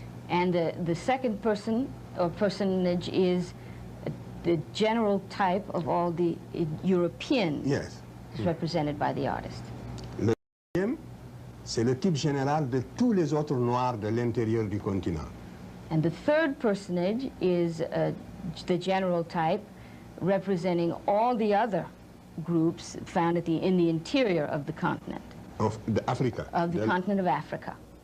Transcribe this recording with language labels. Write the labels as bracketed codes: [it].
[en] And the second person or personage is the general type of all the Europeans represented by the artist. [fr] Le deuxième, c'est le type général de tous les autres Noirs de l'intérieur du continent. [en] And the third personage is the general type representing all the other groups found in the interior of the continent. Of Africa. Of the continent of Africa.